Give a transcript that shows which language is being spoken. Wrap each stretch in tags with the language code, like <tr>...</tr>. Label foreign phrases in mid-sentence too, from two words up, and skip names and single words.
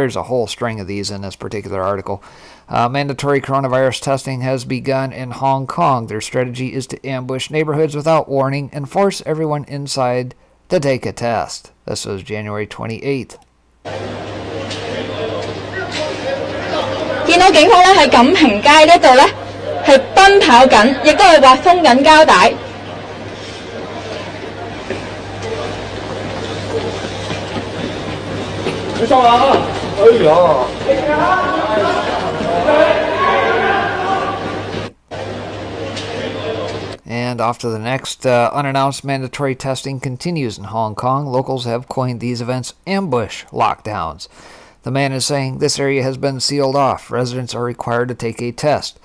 <en>There's a whole string of these in this particular article. Mandatory coronavirus testing has begun in Hong Kong. Their strategy is to ambush neighborhoods without warning and force everyone inside to take a test. This was January 28th.</en> <yue>見到警方咧喺錦屏街呢度咧係奔跑緊，亦都係劃封緊膠帶。你收下啊！哎呀！</yue> <en>And and off to the next. Unannounced mandatory testing continues in Hong Kong. Locals have coined these events ambush lockdowns. The man is saying this area has been sealed off. Residents are required to take a test.</en>